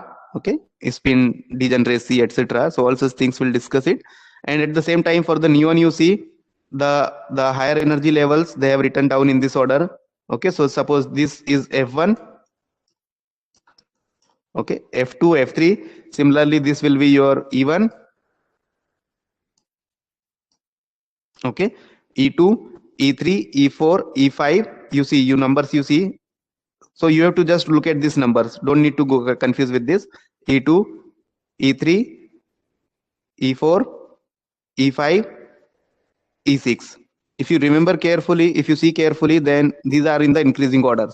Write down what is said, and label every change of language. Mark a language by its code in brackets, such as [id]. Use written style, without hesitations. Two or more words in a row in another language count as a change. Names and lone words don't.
[en] Okay, spin degeneracy, etc. So all such things will discuss it. And at the same time, for the neon, you see the higher energy levels they have written down in this order. Okay, so suppose this is f1. Okay, f2 f3. Similarly, this will be your e1. Okay, e2 e3 e4 e5. You see, you numbers you see. So you have to just look at these numbers. Don't need to go confused with this. E2, E3, E4, E5, E6. If you remember carefully, if you see carefully, then these are in the increasing order.